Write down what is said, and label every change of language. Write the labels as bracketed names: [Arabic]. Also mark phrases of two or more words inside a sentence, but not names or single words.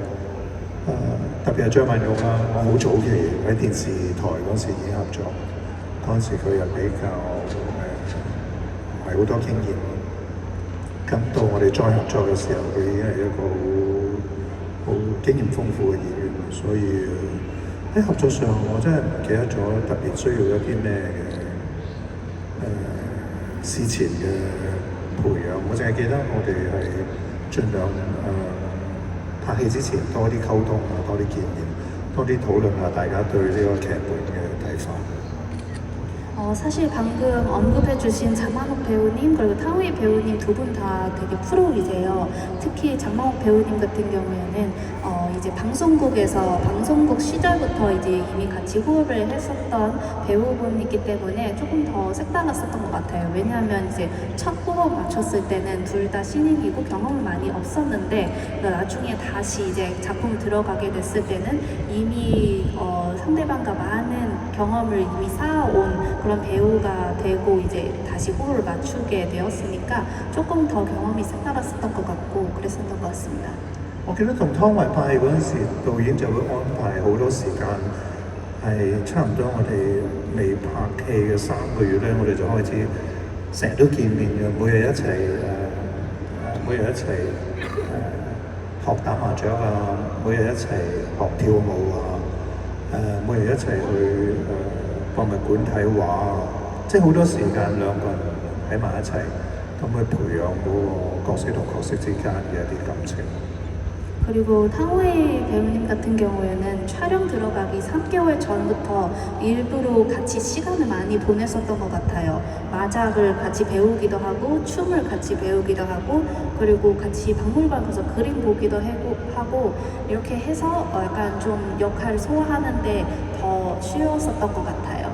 [Cantonese] 特別係張曼玉啦，我好早期喺電視台嗰時已經合作，嗰陣時佢又比較唔係好多經驗，咁到我哋再合作嘅時候，佢已經係一個好經驗豐富嘅演員，所以喺合作上我真係唔記得咗特別需要一啲咩嘅。事前嘅培養，我淨係記得我哋係盡量拍戲之前多啲溝通啊，多啲見面，多啲討論下大家對呢個劇本嘅睇法。 [Korean] 사실 방금 언급해주신 장만옥 배우님 그리고 타우이 배우님 두 분 다 되게 프로이세요. 특히 장만옥 배우님 같은 경우에는 이제 방송국 시절부터 이제 이미 같이 호흡을 했었던 배우분이기 때문에 조금 더 색달랐었던 것 같아요. 왜냐하면 이제 첫 호흡 맞췄을 때는 둘 다 신인이고 경험이 많이 없었는데 나중에 다시 이제 작품 들어가게 됐을 때는 이미 상대방과 많은 경험을 이미 쌓아온 그런 배우가 되고 이제 다시 호흡을 맞추게 되었으니까 조금 더 경험이 색달랐었던 것 같고 그랬었던 것 같습니다. [Cantonese] 我記得同湯唯拍戲嗰陣時，導演就會安排好多時間，係差唔多我哋未拍戲嘅3個月咧，我哋就開始成日都見面嘅，每日一齊學打麻雀啊，每日一齊學跳舞啊，每日一齊去博物館睇畫啊，即係好多時間兩個人喺埋一齊，咁去培養嗰個角色同角色之間嘅一啲感情。 [Korean] 그리고 타오이 배우님 같은 경우에는 촬영 들어가기 3개월 전부터 일부러 같이 시간을 많이 보냈었던 것 같아요. 마작을 같이 배우기도 하고 춤을 같이 배우기도 하고 그리고 같이 박물관 가서 그림 보기도 하고 이렇게 해서 약간 좀 역할을 소화하는데 더 쉬웠었던 것 같아요.